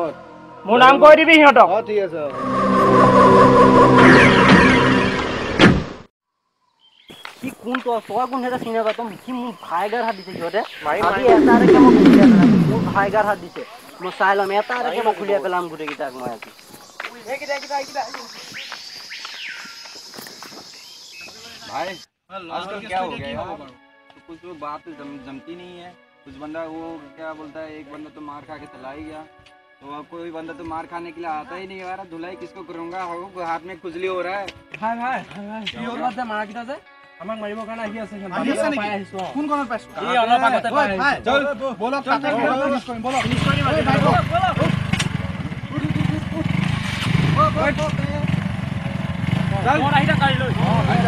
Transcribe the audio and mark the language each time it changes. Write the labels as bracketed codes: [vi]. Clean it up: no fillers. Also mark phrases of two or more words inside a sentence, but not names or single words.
[as] মোৰ নাম কৈ দিবি সিহঁতক ঠিক আছে কি কোন তই কোন এটা চিনি নাপাওঁ তই কি মোৰ ভাইগাৰ হাত দিছে সিহঁতে আজি এটা এটাকে মই খুলিয়াই পেলাম মোৰ ভাইগাৰ হাত দিছে মই চাই ল'ম এটা এটাকে মই খুলিয়াই পেলাম গোটেইকেইটাক মই আজি [hi] भाई आजकल क्या हो गया यार तो कुछ लोग बात जमती नहीं है कुछ बंदा वो क्या बोलता है एक बंदा तो मार खा के चला ही गया तो अब कोई बंदा तो मार खाने के लिए आता ही नहीं यार धुलाई किसको करूंगा हाथ में खुजली हो रहा है [as] ভাই ভাই কি হ'ল বাদ মাৰা কিটা যে আমাক মাৰিবৰ কাৰণে আহি আছে পাই আহিছো কোন কোনত পাইছো এই অলপ আগতে পাই আহিছো চল বলক তাতে ফিনিশ কৰিম বলক ফিনিশ কৰি মাতি ভাই বলক চল মোৰ আহিটা কাঢ়ি লৈ আহিটা